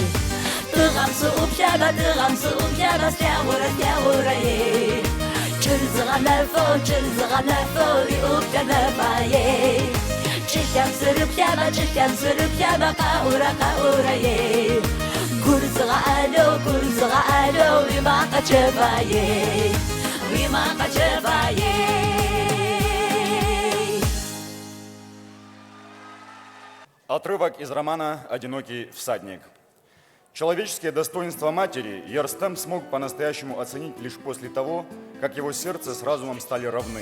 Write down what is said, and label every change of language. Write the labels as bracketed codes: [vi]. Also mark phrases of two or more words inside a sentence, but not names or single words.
[ru] Тырам сукляма, слаура ей. Чирзрана фо, и укляма фае. Чихян сырыпляма, каура ей. Гурзра ало, юмака чефае. Отрывок из романа «Одинокий всадник». Человеческие достоинства матери Ярстем смог по-настоящему оценить лишь после того, как его сердце с разумом стали равны.